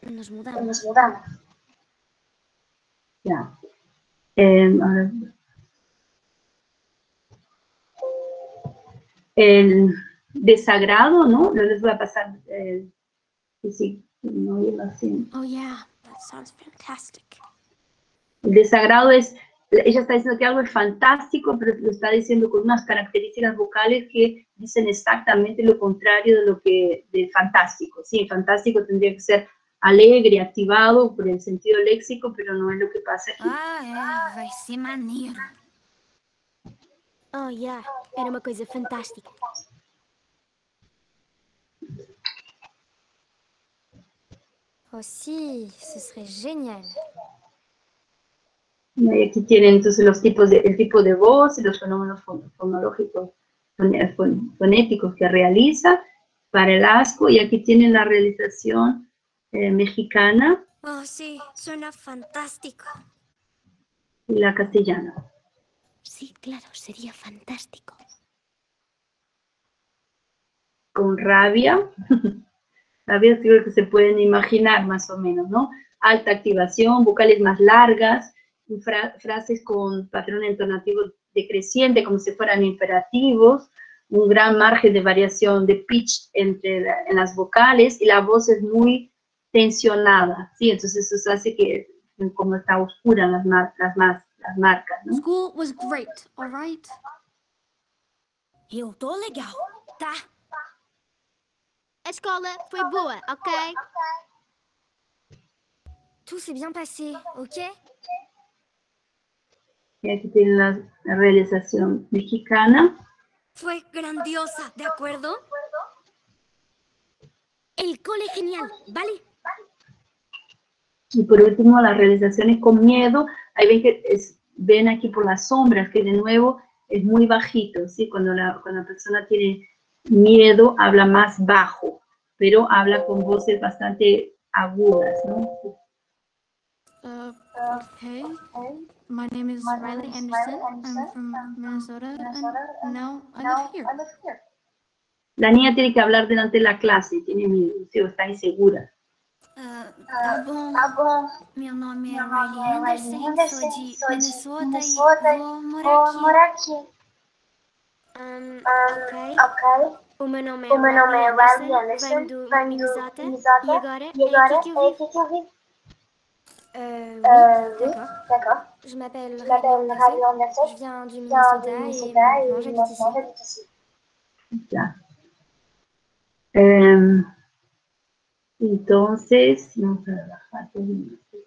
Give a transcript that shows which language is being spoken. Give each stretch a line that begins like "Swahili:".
Spanish: nos mudamos. nos mudamos. Ya. Ahora, el desagrado, ¿no? No les voy a pasar, sí, no digo así.
English: Oh yeah, that sounds fantastic.
Spanish: El desagrado es, ella está diciendo que algo es fantástico, pero lo está diciendo con unas características vocales que dicen exactamente lo contrario de fantástico. Sí, fantástico tendría que ser alegre, activado por el sentido léxico, pero no es lo que pasa aquí.
Portuguese: Vai ser maneiro.
English: Oh yeah,
Portuguese: era uma coisa fantástica.
French: Oh sí, ce serait génial.
Spanish: Y aquí tienen entonces los tipos el tipo de voz y los fenómenos fonológicos, fonéticos que realiza para el asco, y aquí tienen la realización mexicana Oh sí, suena fantástico. y la castellana. Sí, claro, sería fantástico. Con rabia, rabia creo que se pueden imaginar más o menos, ¿no? Alta activación, vocales más largas, frases con patrón entonativo decreciente, como si fueran imperativos, un gran margen de variación de pitch en las vocales, y la voz es muy tensionada, ¿sí? Entonces eso hace que como está oscura las marcas, ¿no?
English: School was great, all right?
Portuguese: Eu tô legal, tá? A escola foi boa, ok?
French: Tout s'est bien passé, ok?
Spanish: Y aquí tienen la realización mexicana. Fue grandiosa, ¿de acuerdo? El cole genial, ¿vale? Y por último, las realizaciones con miedo. Ahí ven que ven aquí por las sombras que de nuevo es muy bajito, ¿sí? Cuando la persona tiene miedo, habla más bajo, pero habla con voces bastante agudas, ¿no?
English: Okay. My name is Riley Anderson. I'm from Minnesota, and now I live here.
Spanish: La niña tiene que hablar delante de la clase, tiene miedo, ¿sí? O está insegura.
Portuguese: Tá bom. Meu nome é Riley Anderson, sou de Minnesota e vou morar aqui. Ok. O meu nome é Riley Anderson, venho do Minnesota e agora é aqui que eu vivo.
French: Oui, d'accord. Je m'appelle Riley Anderson, je viens du Minnesota et maintenant j'habite ici.
Spanish: Ya. Entonces, vamos a bajar aquí.